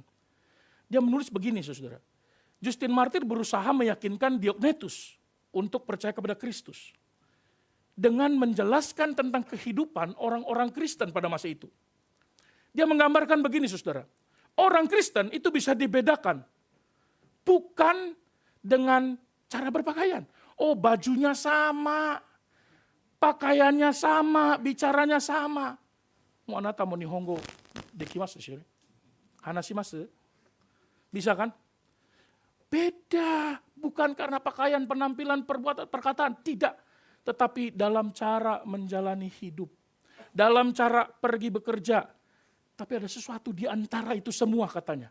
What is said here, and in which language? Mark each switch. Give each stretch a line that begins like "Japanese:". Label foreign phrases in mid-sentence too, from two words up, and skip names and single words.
Indonesian: Dia menulis begini, saudara. Justin Martir berusaha meyakinkan Diognetus untuk percaya kepada Kristus dengan menjelaskan tentang kehidupan orang-orang Kristen pada masa itu. Dia menggambarkan begini, saudara. Orang Kristen itu bisa dibedakan bukan dengan cara berpakaian. Oh, bajunya sama, pakaiannya sama, bicaranya sama.
Japanese: も あなた も 日本語 できます しり? 話します?
Indonesian: Bisa kan? Beda, bukan karena pakaian, penampilan, perbuatan, perkataan, tidak. Tetapi dalam cara menjalani hidup, dalam cara pergi bekerja. Tapi ada sesuatu di antara itu semua katanya.